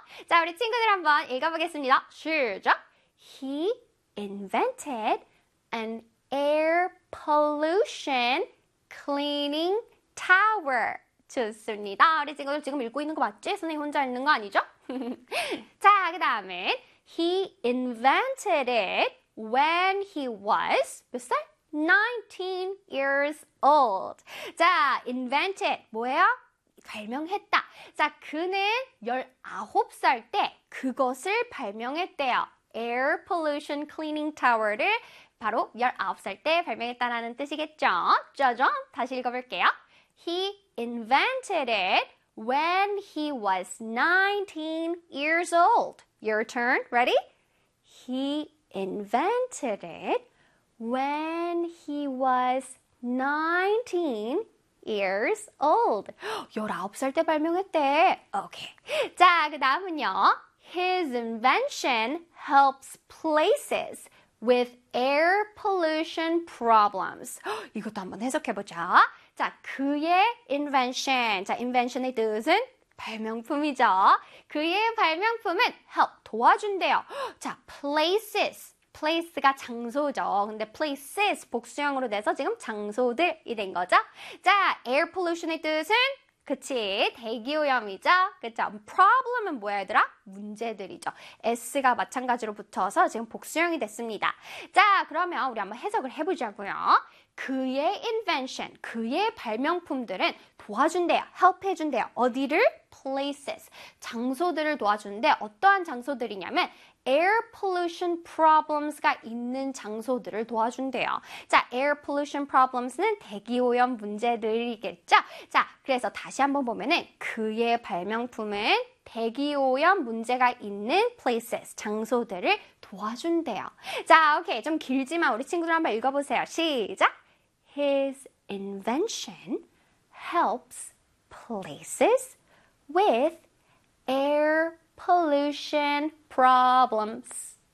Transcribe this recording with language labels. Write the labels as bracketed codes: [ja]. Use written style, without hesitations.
[ko] 자, 우리 친구들 한번 읽어보겠습니다. 시작! [en] He invented an air pollution cleaning tower. [ko] 좋습니다. 우리 친구들 지금 읽고 있는 거 맞지? 선생님 혼자 읽는 거 아니죠? 자, 그 다음에. [en] He invented it when he was [ko] 몇 살? [en] 19 years old. [ko] 자, [en] invented [ko] 뭐예요? 발명했다. 자, 그는 19살 때 그것을 발명했대요. [en] Air pollution cleaning tower [ko] 를 바로 19살 때 발명했다라는 뜻이겠죠? 짜잔! 다시 읽어볼게요. [en] He invented it when he was 19 years old. Your turn. Ready? He invented it when he was 19 years old. [ko] 19살 때 발명했대. [en] Okay. [ko] 자, 그 다음은요. [en] His invention helps places with air pollution problems. [ko] 이것도 한번 해석해보자. 자, 그의 invention. 자, invention의 뜻은? 발명품이죠. 그의 발명품은 help, 도와준대요. 자, places. place가 장소죠. 근데 places, 복수형으로 돼서 지금 장소들이 된 거죠. 자, air pollution의 뜻은? 그치, 대기오염이죠. 그쵸, problem은 뭐야, 얘들아? 문제들이죠. s가 마찬가지로 붙어서 지금 복수형이 됐습니다. 자, 그러면 우리 한번 해석을 해보자고요. 그의 invention, 그의 발명품들은 도와준대요. help 해준대요. 어디를? places. 장소들을 도와주는데 어떠한 장소들이냐면 air pollution problems가 있는 장소들을 도와준대요. 자, air pollution problems는 대기오염 문제들이겠죠? 자, 그래서 다시 한번 보면은 그의 발명품은 대기오염 문제가 있는 places, 장소들을 도와준대요. 자, 오케이. 좀 길지만 우리 친구들 한번 읽어보세요. 시작! [en] His invention helps places with air pollution problems.